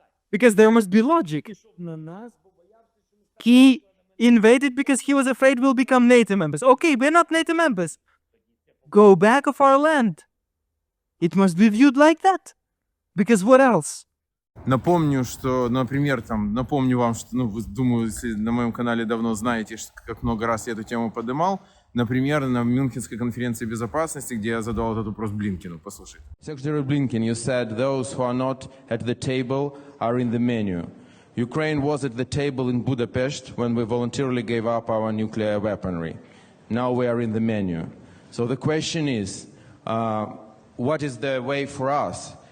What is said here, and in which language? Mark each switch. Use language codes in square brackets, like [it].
[en] Because there must be logic. He invaded because he was afraid we'll become NATO members. Okay, we're not NATO members. Go back of our land. It must be viewed like that. Because what else? [ru] Напомню, что, например, напомню вам, что, вы, думаю, если на моем канале давно знаете, как много раз я эту тему поднимал, например, на Мюнхенской конференции безопасности, где я задал этот вопрос Блинкену. Послушайте. [en] Secretary Blinken, you said those who are not at the table are in the menu. Ukraine was at the table in Budapest when we voluntarily gave up our nuclear weaponry. Now we are in the menu. So the question is, what is the way for us?